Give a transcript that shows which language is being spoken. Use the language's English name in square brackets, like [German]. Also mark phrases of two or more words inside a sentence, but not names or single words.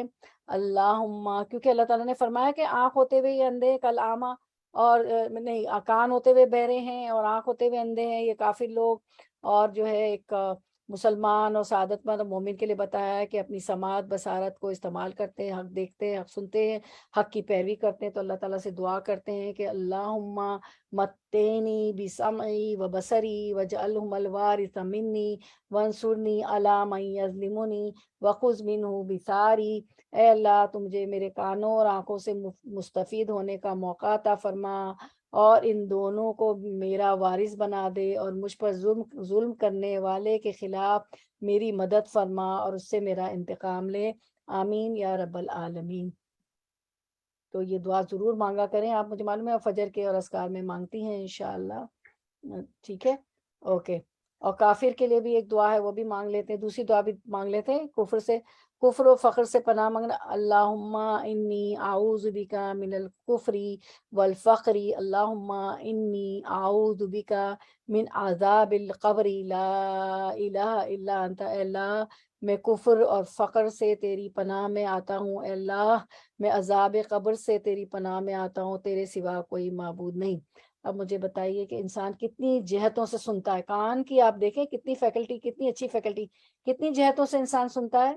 [Urdu] اللہم، کیونکہ اللہ تعالیٰ نے فرمایا کہ آنکھ ہوتے ہوئے یہ اندھے کل آما، اور نہیں، کان ہوتے ہوئے بہرے ہیں اور آنکھ ہوتے ہوئے اندھے ہیں یہ کافر لوگ، اور جو ہے ایک مسلمان اور سعادت مند اور مومن کے لیے بتایا ہے کہ اپنی سماعت بصارت کو استعمال کرتے ہیں، حق دیکھتے ہیں، حق سنتے ہیں، حق کی پیروی کرتے ہیں۔ تو اللہ تعالیٰ سے دعا کرتے ہیں کہ [Arabic] اللہم متینی بسمعی و بصری وجعلہم الوارث منی وانصرنی علی من یظلمنی وخذ منہ بثاری۔ [Urdu] اے اللہ، تو مجھے میرے کانوں اور آنکھوں سے مستفید ہونے کا موقع عطا فرما، اور ان دونوں کو میرا وارث بنا دے، اور مجھ پر ظلم کرنے والے کے خلاف میری مدد فرما، اور اس سے میرا انتقام لے، [Arabic] آمین یا رب العالمین۔ [Urdu] تو یہ دعا ضرور مانگا کریں آپ، مجھے معلوم ہے فجر کے اور اذکار میں مانگتی ہیں انشاءاللہ، ٹھیک ہے، اوکے۔ اور کافر کے لیے بھی ایک دعا ہے، وہ بھی مانگ لیتے ہیں، دوسری دعا بھی مانگ لیتے ہیں، کفر و فقر سے پناہ مانگنا۔ [Arabic] اللہم انی اعوذ بک من الکفر والفقر، اللہم انی اعوذ بک من عذاب القبر لا الہ الا انت۔ [Urdu] اے اللہ، میں کفر اور فقر سے تیری پناہ میں آتا ہوں، اے اللہ میں عذاب قبر سے تیری پناہ میں آتا ہوں، تیرے سوا کوئی معبود نہیں۔ اب مجھے بتائیے کہ انسان کتنی جہتوں سے سنتا ہے؟ کان کی آپ دیکھیں کتنی فیکلٹی، کتنی اچھی فیکلٹی، کتنی جہتوں سے انسان سنتا ہے؟